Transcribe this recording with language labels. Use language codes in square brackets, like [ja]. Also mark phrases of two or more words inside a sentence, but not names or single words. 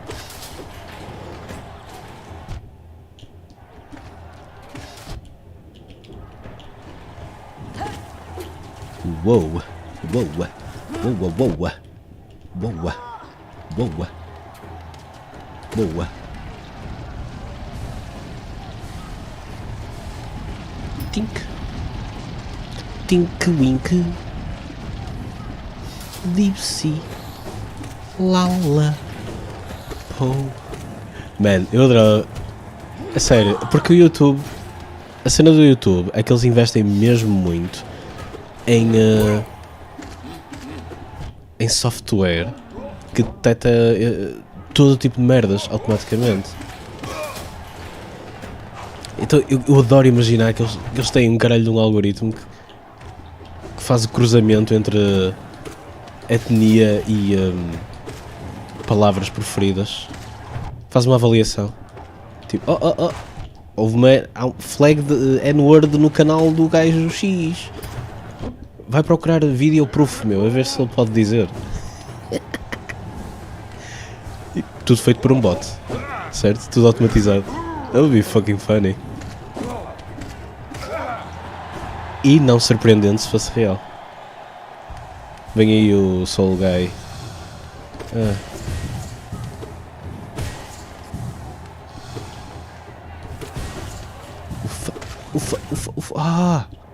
[pt] Uou. Uou. Boa, boa, boa, boa, boa. Tink, tink, wink, dipsy, lala, po. Man, eu adoro. A sério, porque o YouTube, a cena do YouTube é que eles investem mesmo muito em software que detecta todo tipo de merdas automaticamente. Então eu adoro imaginar que eles têm um caralho de um algoritmo que faz o cruzamento entre etnia e palavras preferidas. Faz uma avaliação. Tipo, há um flag de N-word no canal do gajo X. Vai procurar [en] video proof, [pt] meu, a ver se ele pode dizer. Tudo feito por um bot, certo? Tudo automatizado. [en] That would be fucking funny. [pt] E não surpreendente se fosse real. Vem aí o Soul Guy. Ufa.